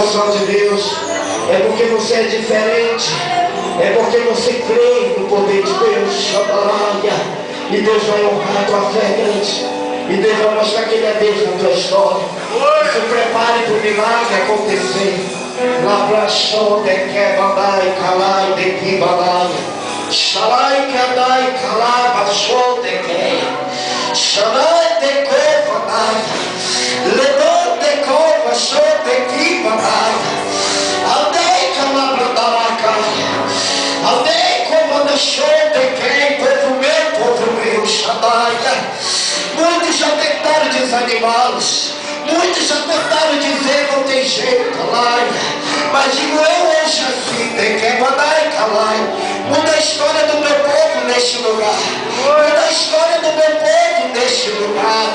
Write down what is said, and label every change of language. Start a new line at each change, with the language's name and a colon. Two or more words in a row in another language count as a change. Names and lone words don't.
Portuguese: abençoar de Deus. É porque você é diferente. É porque você crê no poder de Deus. E Deus vai honrar a tua fé, grande. E Deus vai mostrar que Ele é Deus na tua história. Se prepare para o milagre acontecer. Labrachon de quebadai, calai de quibadai. Shalai kadai, calai, bachon de que. Shalai de covadai. Ledon de cova, show de quibadai. Aldei calabradarakai. Aldei covada, show de quem? Povo meu, Shaddai. Muitos já tentaram desanimá-los. Muitos já tentaram dizer não tem jeito, calai. Mas digo eu hoje assim, tem que mandar calai. Muda a história do meu povo neste lugar. Muda a história do meu povo neste lugar.